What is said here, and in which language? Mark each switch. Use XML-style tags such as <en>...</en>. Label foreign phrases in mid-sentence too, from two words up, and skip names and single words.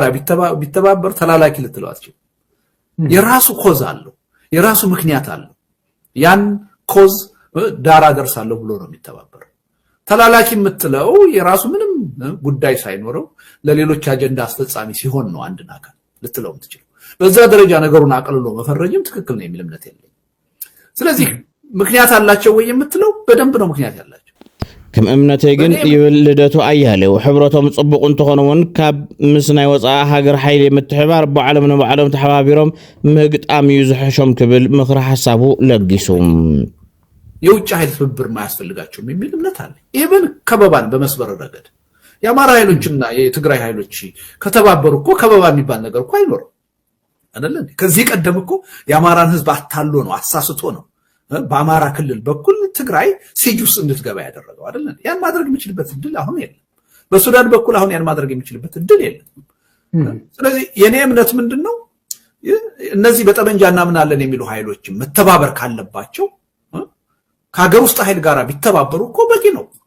<am>ቢተባበር ተላላኪ ልትለው አትችልም የራሱ ኮዝ አለው የራሱ ምክንያት አለው ያን ኮዝ ዳራ ደርሳለሁ ብሎ ነው የሚተባበር ተላላኪ የምትለው የራሱ ምንም ጉዳይ ሳይኖረው ለሌሎች አጀንዳ አስፈጻሚ ሲሆን ነው አንድ ነገር ልትለው የምትችለው በዛ ደረጃ ነገሩን አቀልሎ መፈረጅም ትክክል ነው የሚል እምነት የለኝም ስለዚህ ምክንያት አላቸው ወይ የምትለው በደንብ ነው ምክንያት ያላቸው</am> <ti>ከም እምነተይ ግን ይብል ልደቱ አያሌው ሕብረቶም ጽቡቕ እንትኾኑውን ካብ ምስ ናይ ወፃኢ ሃገር ሓይሊ ምትሕባር በዓለም ንበዓሎም ተሓባቢሮም ምግጣም እዩ ዝሕሾም ክብል ምክሪ ሐሳቡ ለጊሱ</ti> <am>የውጭ ኃይል ትብብር ማያስፈልጋቸውም የሚል እምነት አለ ኢቭን ከበባን በመስበር ረገድ የአማራ ኃይሎችና የትግራይ ኃይሎች ከተባበሩ እኮ ከበባ የሚባል ነገር እኮ አይኖርም አይደል ከዚህ ቀደም እኮ የአማራን ህዝብ አታሎ ነው አሳስቶ ነው በአማራ ክልል በኩል ትግራይ ሲጁስ እንድትገባ ያደረገው አይደል ያን ማድረግ የሚችልበት እድል አሁን የለም በሱዳን በኩል አሁን ያን ማድረግ የሚችልበት እድል የለም ስለዚህ የኔ እምነት ምንድነው እነዚህ በጠመንጃና ምን አለን የሚሉ ኃይሎች መተባበር ካለባቸው ከሀገር ውስጥ ኃይል ጋር ቢተባበሩ እኮ በቂ ነው</am>